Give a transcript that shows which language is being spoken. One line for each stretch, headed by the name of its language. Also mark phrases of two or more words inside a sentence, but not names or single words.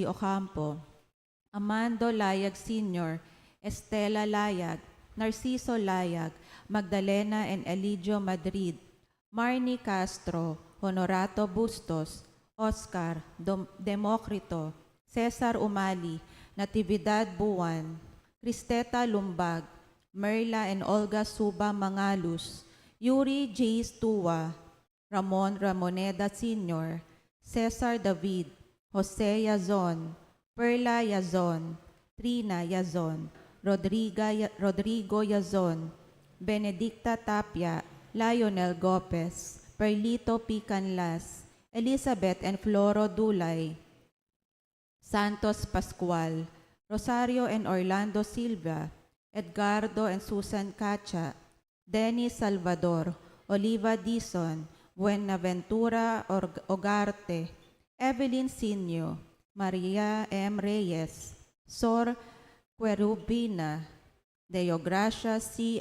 English: Ocampo, Amando Layag Sr., Estela Layag, Narciso Layag, Magdalena and Elidio Madrid, Marnie Castro, Honorato Bustos, Oscar, Democrito, Cesar Umali, Natividad Buwan, Cristeta Lumbag, Merla and Olga Suba Mangalus, Yuri J. Stua, Ramon Ramoneda Sr., Cesar David, Jose Yazon, Perla Yazon, Trina Yazon, Rodrigo Yazon, Benedicta Tapia, Lionel Gopez, Perlito P. Canlas, Elizabeth and Floro Dulay, Santos Pascual, Rosario and Orlando Silva, Edgardo and Susan Cacha, Dennis Salvador, Oliva Dizon, Buenaventura Ogarte, Evelyn Sinyo, Maria M. Reyes, Sor Querubina, Deogracia C.